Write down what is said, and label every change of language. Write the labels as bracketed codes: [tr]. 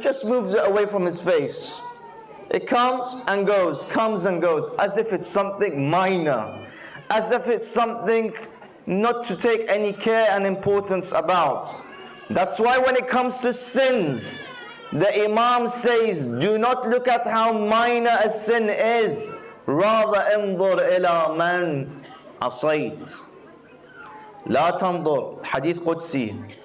[en] Just moves it away from his face. It comes and goes, as if it's something minor, as if it's something not to take any care and importance about. That's why when it comes to sins, the Imam says, do not look at how minor a sin is. [ar] Rather, انظر إلى من عصيت. لا تنظر, hadith Qudsi.